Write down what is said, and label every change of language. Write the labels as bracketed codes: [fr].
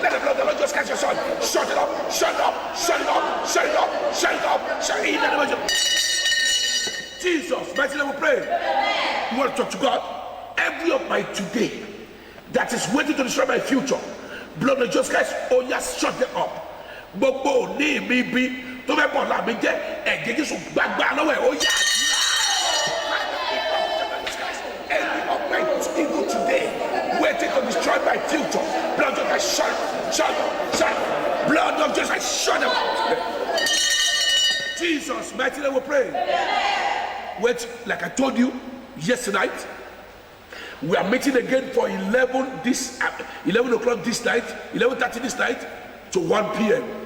[en] Let the blood of the Lord just catch your son. Shut it up, shut it up, shut it up, shut it up, shut it up, shut it up. Jesus, mighty name we pray. You want to talk to God? Every of my today that is waiting to destroy my future, blood of Jesus Christ, oh yes, shut them up. [yo] Gbogbo ní mi bí tó fẹ́ bọ̀ láàmì jẹ́ ẹ̀jẹ̀ Jésù gbàgbà lọ́wọ́ ẹ̀ ó yá. [en] Every of my evil today waiting to destroy my future, blood of Jesus Christ, shut them, blood of Jesus Christ, shut them up. Jesus, mighty name we pray. Wait, like I told you yesterday night, we are meeting again for 11 o'clock this night, 11:30 this night to 1 p.m.